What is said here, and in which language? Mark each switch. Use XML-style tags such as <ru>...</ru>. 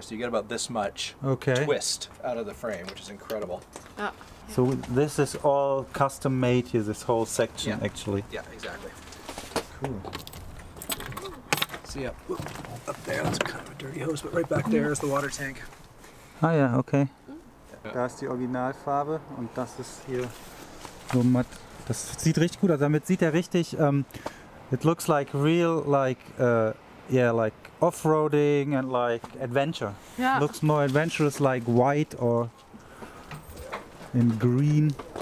<en>So you get about this much twist out of the frame, which is incredible. So this is all custom made here, this whole section actually. Yeah, exactly. Cool. So yeah, up there, that's kind of a dirty hose, but right back there is the water tank.</en> <de>Ah ja, okay. Da ist die Originalfarbe und das ist hier so matt. Das sieht richtig gut aus. Damit sieht er richtig.</de> <en>It looks like real, like like off-roading and like adventure. Yeah. Looks more adventurous, like white or in green.</en>